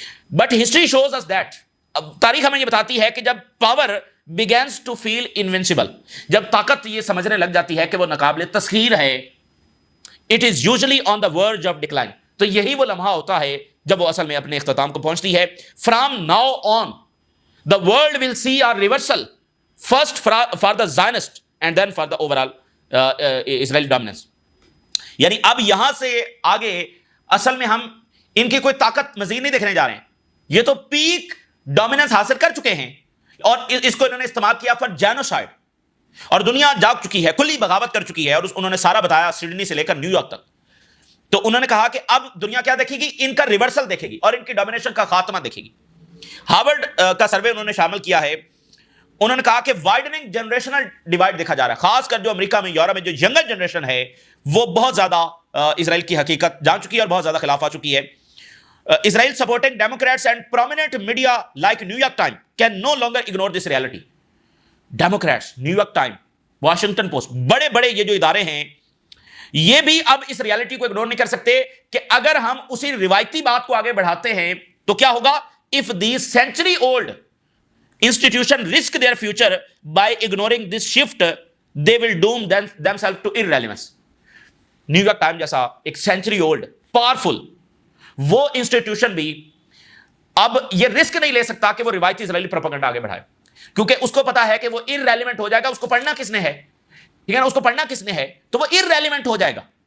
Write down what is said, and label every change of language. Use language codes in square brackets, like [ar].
[en] but history shows us that, [ur] تاریخ ہمیں یہ بتاتی ہے کہ جب power [en] begins to feel invincible, [ur] جب طاقت یہ سمجھنے لگ جاتی ہے کہ وہ ناقابل تسخیر ہے, [en] it is usually on the verge of decline. [ur] تو یہی وہ لمحہ ہوتا ہے جب وہ اصل میں اپنے اختتام کو پہنچتی ہے. [en] From now on the world will see a reversal, first for the Zionist and then for the overall Israeli dominance. [ur] یعنی اب یہاں سے آگے اصل میں ہم ان کی کوئی طاقت مزید نہیں دیکھنے جا رہے ہیں. یہ تو پیک ڈومیننس حاصل کر چکے ہیں, اور اس کو انہوں نے استعمال کیا فار جینوسائیڈ, اور دنیا جاگ چکی ہے, کھلی بغاوت کر چکی ہے. اور انہوں نے سارا بتایا سڈنی سے لے کر نیو یارک تک. تو انہوں نے کہا کہ اب دنیا کیا دیکھے گی؟ ان کا ریورسل دیکھے گی اور ان کی ڈومینیشن کا خاتمہ دیکھے گی. ہارورڈ کا سروے انہوں نے شامل کیا ہے. انہوں نے کہا کہ وائڈننگ جنریشنل ڈیوائڈ دیکھا جا رہا ہے, خاص کر جو امریکہ میں, یورپ میں جو ینگر جنریشن ہے وہ بہت زیادہ اسرائیل کی حقیقت جان چکی ہے اور بہت زیادہ خلاف آ چکی ہے. [en] Israel supporting Democrats and prominent media like New York Times can no longer ignore this reality. [ur] Democrats, New York Times, Washington Post, بڑے بڑے یہ جو ادارے ہیں یہ بھی اب اس ریالٹی کو اگنور نہیں کر سکتے کہ اگر ہم اسی روایتی بات کو آگے بڑھاتے ہیں تو کیا ہوگا. [en] If these century old institution risk their future by ignoring this shift, they will doom themselves to irrelevance. [ur] New York time جیسا ایک سینچری اولڈ پاورفل وہ انسٹیٹیوشن بھی اب یہ رسک نہیں لے سکتا کہ وہ روایتی اسرائیلی پروپیگنڈا آگے بڑھائے, کیونکہ اس کو پتا ہے کہ وہ irrelevant ہو جائے گا. اس کو پڑھنا کس نے ہے, ٹھیک ہے نا, اس کو پڑھنا کس نے ہے, تو وہ irrelevant ہو جائے گا.